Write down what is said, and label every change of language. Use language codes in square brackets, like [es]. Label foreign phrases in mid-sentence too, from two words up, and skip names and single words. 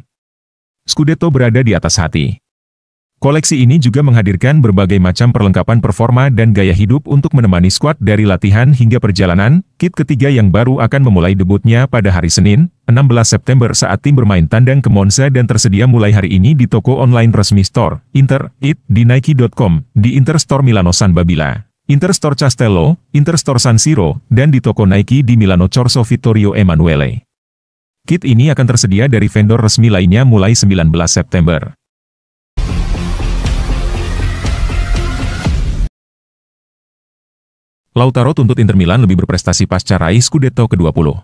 [id] Scudetto berada di atas hati. Koleksi ini juga menghadirkan berbagai macam perlengkapan performa dan gaya hidup untuk menemani skuad dari latihan hingga perjalanan. Kit ketiga yang baru akan memulai debutnya pada hari Senin, 16 September saat tim bermain tandang ke Monza dan tersedia mulai hari ini di toko online resmi Store Inter, di Nike.com, di Interstore Milano San Babila, Interstore Castello, Interstore San Siro, dan di toko Nike di Milano Corso Vittorio Emanuele. Kit ini akan tersedia dari vendor resmi lainnya mulai 19 September. Lautaro tuntut Inter Milan lebih berprestasi pasca raih Scudetto ke-20.